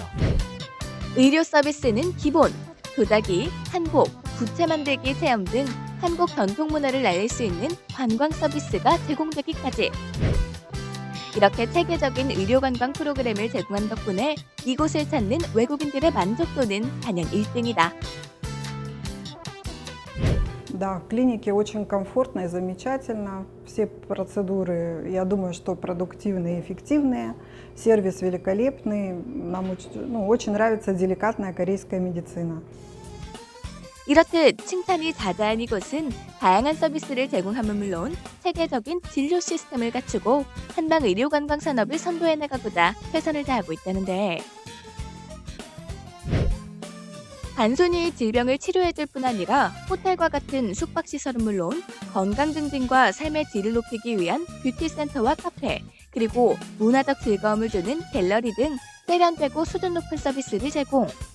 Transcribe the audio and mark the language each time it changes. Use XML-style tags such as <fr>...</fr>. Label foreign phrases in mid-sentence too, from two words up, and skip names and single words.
<ko>의료 서비스는 기본, 도자기, 한복, 부채 만들기 체험 등 한국 전통 문화를 알릴 수 있는 관광 서비스가 제공되기까지. 이렇게 체계적인 의료 관광 프로그램을 제공한 덕분에 이곳을 찾는 외국인들의 만족도는 단연 1등이다.</ko> <ru>Да, в клинике очень комфортно и замечательно. Все процедуры, я думаю, что продуктивные и эффективные. Сервис великолепный. Нам очень нравится деликатная корейская медицина.</ru> <ko>이렇듯 칭찬이 자자한 이곳은 다양한 서비스를 제공함은 물론 체계적인 진료 시스템을 갖추고 한방 의료 관광 산업을 선도해 나가고자 최선을 다하고 있다는데, 단순히 질병을 치료해줄 뿐 아니라 호텔과 같은 숙박시설은 물론 건강 증진과 삶의 질을 높이기 위한 뷰티센터와 카페, 그리고 문화적 즐거움을 주는 갤러리 등 세련되고 수준 높은 서비스를 제공.</ko>